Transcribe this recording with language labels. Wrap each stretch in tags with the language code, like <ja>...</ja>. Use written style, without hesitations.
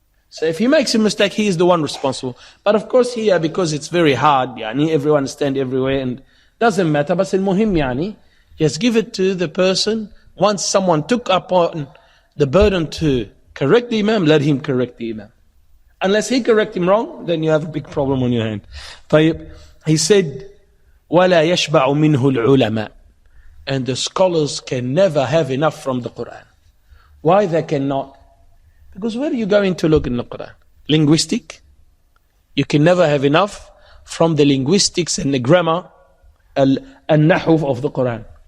<en>So if he makes a mistake, he is the one responsible. But of course here, because it's very hard, yani, everyone stand everywhere and doesn't matter, but al-muhim, yani, just give it to the person. Once someone took upon the burden to correct the imam, let him correct the imam. Unless he correct him wrong, then you have a big problem on your hand. He said,</en> <ar>وَلَا يَشْبَعُ مِنْهُ الْعُلَمَاء.</ar> <en>And the scholars can never have enough from the Quran. Why they cannot? Because where are you going to look in the Quran? Linguistic? You can never have enough from the linguistics and the grammar and nahuf of the Quran.</en>